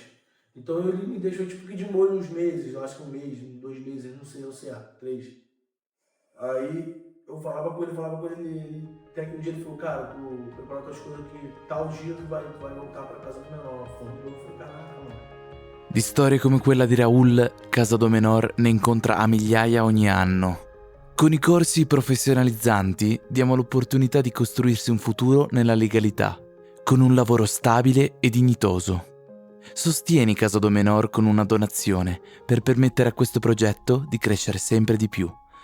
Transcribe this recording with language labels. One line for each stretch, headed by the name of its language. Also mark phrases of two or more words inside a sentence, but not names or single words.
Portuguese: Então ele me deixou tipo que de molho uns meses, eu acho que 1 mês, 2 meses, não sei, eu sei, 3. Aí eu falava com ele, até que um dia ele falou, cara, tu prepara tuas coisas que tal dia tu vai voltar pra casa do menor. Eu falei, caraca, mano.
Italian: Di storie come quella di Raul, Casa Domenor ne incontra a migliaia ogni anno. Con i corsi professionalizzanti diamo l'opportunità di costruirsi un futuro nella legalità, con un lavoro stabile e dignitoso. Sostieni Casa Domenor con una donazione per permettere a questo progetto di crescere sempre di più.